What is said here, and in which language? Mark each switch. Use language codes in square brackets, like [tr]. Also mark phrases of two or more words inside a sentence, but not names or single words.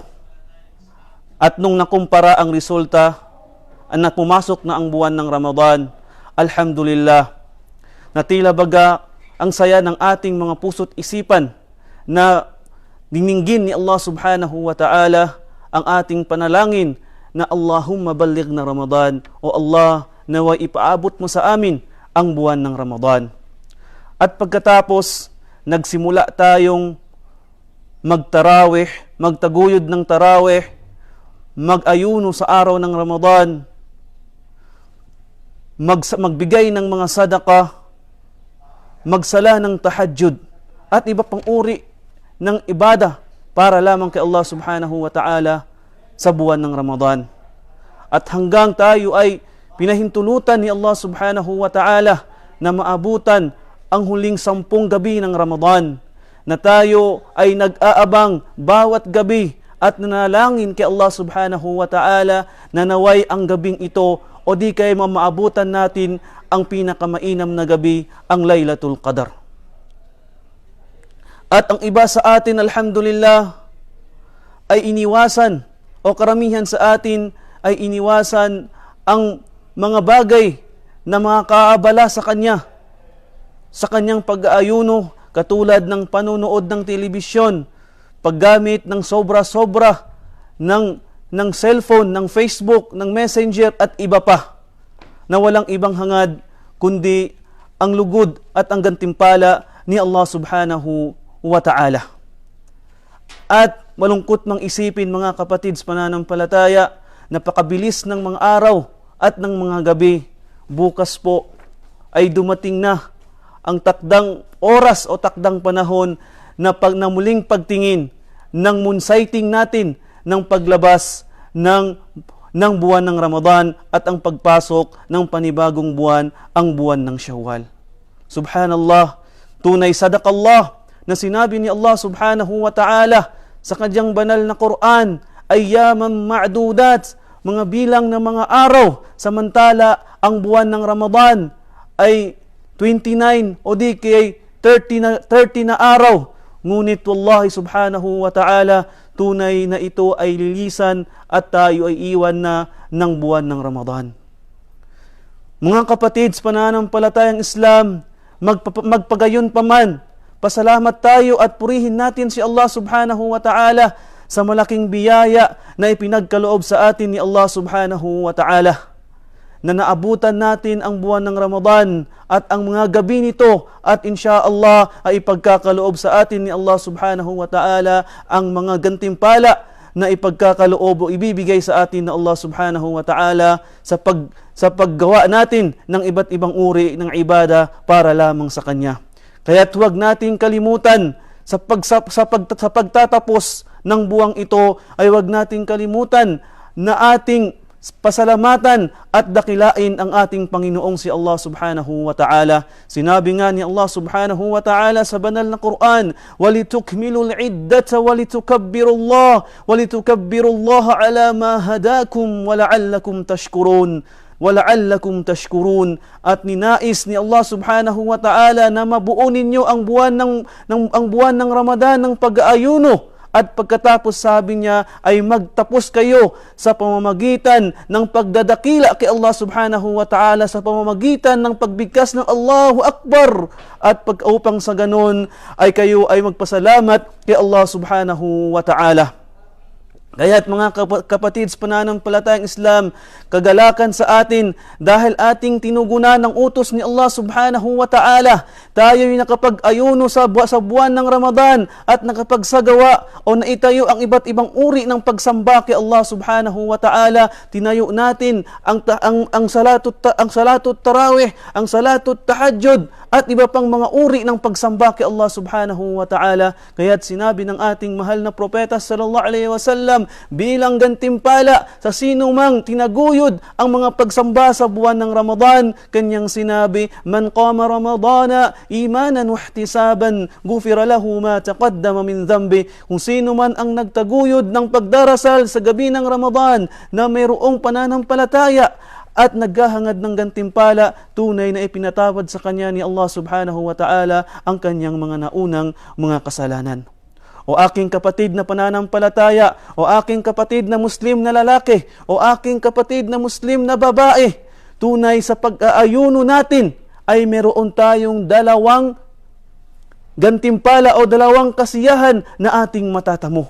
[tl] At nung nakumpara ang resulta na pumasok na ang buwan ng Ramadan, alhamdulillah, na tila baga ang saya ng ating mga puso't isipan na dininggin ni Allah [ar] سبحانه وتعالى [tl] ang ating panalangin na [ar] اللهم بلغ [tl] na Ramadan, o Allah, naway ipaabot mo sa amin ang buwan ng Ramadan. At pagkatapos, nagsimula tayong magtarawih, magtaguyod ng tarawih, mag-ayuno sa araw ng Ramadan, magbigay ng mga sadaqah, magsala ng tahajjud, at iba pang uri ng ibadah para lamang kay Allah [ar] سبحانه وتعالى [tl] sa buwan ng Ramadan. At hanggang tayo ay pinahintulutan ni Allah [ar] سبحانه وتعالى [tl] na maabutan ang huling 10 gabi ng Ramadan, na tayo ay nag-aabang bawat gabi at nanalangin kay Allah [ar] سبحانه وتعالى [tl] na naway ang gabing ito o di kay maabutan natin ang pinakamainam na gabi, ang Laylatul Qadar. At ang iba sa atin, alhamdulillah, ay iniwasan, o karamihan sa atin ay iniwasan ang mga bagay na makakaabala sa kanyang pag-aayuno, katulad ng panunood ng telebisyon, paggamit ng sobra-sobra ng cellphone, ng Facebook, ng Messenger at iba pa, na walang ibang hangad kundi ang lugod at ang gantimpala ni Allah [ar] سبحانه وتعالى. [tl] At malungkot mang isipin, mga kapatid sa pananampalataya, napakabilis ng mga araw at ng mga gabi. Bukas po ay dumating na ang takdang oras o takdang panahon na muling pagtingin ng [en] moon sighting [tl] natin ng paglabas ng buwan ng Ramadan at ang pagpasok ng panibagong buwan, ang buwan ng Shawwal. Subhanallah, tunay sadaqallah na sinabi ni Allah [ar] سبحانه وتعالى [tl] sa kanyang banal na Quran, [ar] أياما معدودات, [tl] mga bilang ng mga araw, samantala ang buwan ng Ramadan ay 29 o di kay 30 na araw. Ngunit [ar] والله سبحانه وتعالى, [tl] tunay na ito ay lilisan at tayo ay iwan na ng buwan ng Ramadan. Mga kapatid sa pananampalatayang Islam, magpagayon pa man, pasalamat tayo at purihin natin si Allah [ar] سبحانه وتعالى [tl] sa malaking biyaya na ipinagkaloob sa atin ni Allah [ar] سبحانه وتعالى, [tl] na naabutan natin ang buwan ng Ramadan at ang mga gabi nito, at insyaallah ay ipagkakaloob sa atin ni Allah [ar] سبحانه وتعالى [tl] ang mga gantimpala na ipagkakaloob o ibibigay sa atin na Allah [ar] سبحانه وتعالى [tl] sa paggawa natin ng iba't ibang uri ng ibada para lamang sa Kanya. Kaya't huwag nating kalimutan sa pagtatapos ng buwang ito, ay huwag nating kalimutan na ating pasalamatan at dakilain ang ating Panginoong si Allah [ar] سبحانه وتعالى. [tl] Sinabi nga ni Allah [ar] سبحانه وتعالى [tl] sa banal na Quran, [ar] وَلِتُكْمِلُوا الْعِدَّةَ وَلِتُكَبِّرُوا اللَّهَ عَلَى مَا هَدَاكُمْ وَلَعَلَّكُمْ تَشْكُرُونَ. وَلَعَلَّكُمْ تَشْكُرُونَ. [tl] At ninais ni Allah [ar] سبحانه وتعالى [tl] na mabuo ninyo ang buwan ng Ramadan ng pag-aayuno. At pagkatapos sabi niya ay magtapos kayo sa pamamagitan ng pagdadakila kay Allah [ar] سبحانه وتعالى, [tl] sa pamamagitan ng pagbigkas ng [ar] الله أكبر. [tl] At upang sa ganon ay kayo ay magpasalamat kay Allah [ar] سبحانه وتعالى. [tl] Kaya't mga kapatid sa pananampalatayang Islam, kagalakan sa atin dahil ating tinugunan ng utos ni Allah [ar] سبحانه وتعالى. [tl] Tayo'y nakapag-ayuno sa buwan ng Ramadan at nakapagsagawa o naitayo ang iba't ibang uri ng pagsamba kay Allah [ar] سبحانه وتعالى. [tl] Tinayo natin ang [ar] صلاة التراويح, [tl] ang [ar] صلاة التهجد, [tl] at iba pang mga uri ng pagsamba kay Allah [ar] سبحانه وتعالى. [tl] Kaya't sinabi ng ating mahal na propeta [ar] صلى الله عليه وسلم, [tl] bilang gantimpala sa sino mang tinaguyod ang mga pagsamba sa buwan ng Ramadan, kanyang sinabi, [ar] من قام رمضان إيمانا واحتسابا غفر له ما تقدم من ذنبه. [tl] Kung sino man ang nagtaguyod ng pagdarasal sa gabi ng Ramadan na mayroong pananampalataya at naghahangad ng gantimpala, tunay na ipinatawad sa kanya ni Allah [ar] سبحانه وتعالى [tl] ang kanyang mga naunang mga kasalanan. O aking kapatid na pananampalataya, o aking kapatid na Muslim na lalaki, o aking kapatid na Muslim na babae, tunay sa pag-aayuno natin ay meron tayong dalawang gantimpala o dalawang kasiyahan na ating matatamo.